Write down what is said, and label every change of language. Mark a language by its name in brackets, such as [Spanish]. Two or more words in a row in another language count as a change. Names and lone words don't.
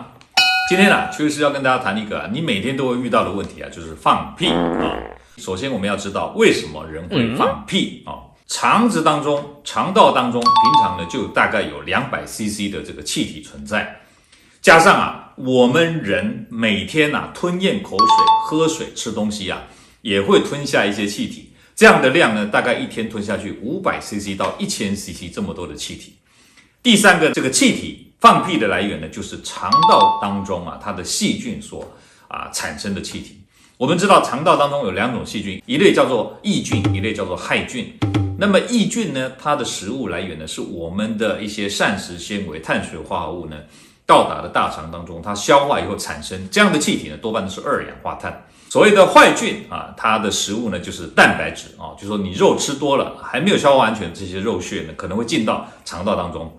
[Chinese] 今天邱醫師要跟大家談一個你每天都會遇到的問題就是放屁首先我們要知道為什麼人會放屁腸子當中、腸道當中，平常呢就大概有200cc 的這個氣體存在，加上我們人每天吞咽口水、喝水、吃東西也會吞下一些氣體，這樣的量呢，大概一天吞下去500cc 到1000cc 這麼多的氣體。第3個，這個氣體放屁的來源呢，就是腸道當中它的細菌所產生的氣體。我們知道腸道當中有2種細菌，一類叫做益菌，一類叫做害菌。那麼益菌呢，它的食物來源呢，是我們的一些膳食纖維、碳水化合物呢，到達了大腸當中，它消化以後產生這樣的氣體呢，多半都是二氧化碳。所謂的壞菌它的食物呢就是蛋白質就是說你肉吃多了，還沒有消化完全，這些肉屑呢可能會進到腸道當中。